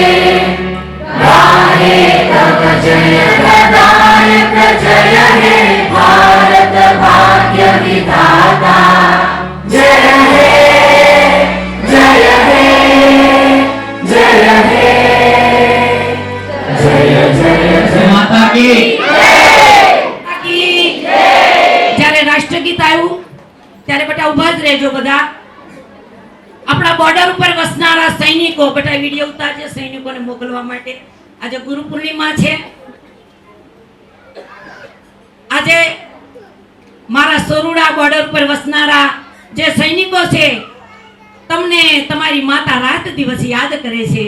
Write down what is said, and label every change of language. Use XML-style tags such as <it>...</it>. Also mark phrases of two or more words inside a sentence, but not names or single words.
<bn>গাহে তব জয় প্রদায়ক জয় হে ভারত ভাগ্য বিধাতা জয় হে জয় হে জয় হে জয় জয় জয় जय</bn> <hi>माता की</hi> <gu>જ્યારે રાષ્ટ્રગીત આવ્યું ત્યારે બેટા ઊભા જ રહેજો બધા. આપણા બોર્ડર ઉપર વસનારા સૈનિકો બેટા વિડિયો ઉતારજે સૈનિકોને મોકલવા માટે. આજે ગુરુ પૂર્ણિમા છે. આજે મારા સોરુડા બોર્ડર ઉપર વસનારા જે સૈનિકો છે તમને તમારી માતા રાત દિવસ યાદ કરે છે.</gu>